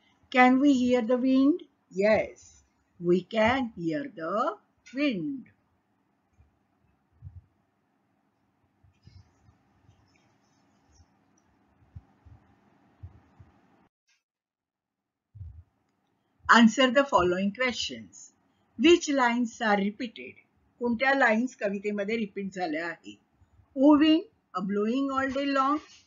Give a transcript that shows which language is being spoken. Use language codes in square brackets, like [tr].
[en] Can we hear the wind? Yes, we can hear the wind. Answer the following questions. Which lines are repeated? [mr] कोणत्या lines कवितेमध्ये repeat झाल्या आहेत? [en] O wind, a blowing all day long.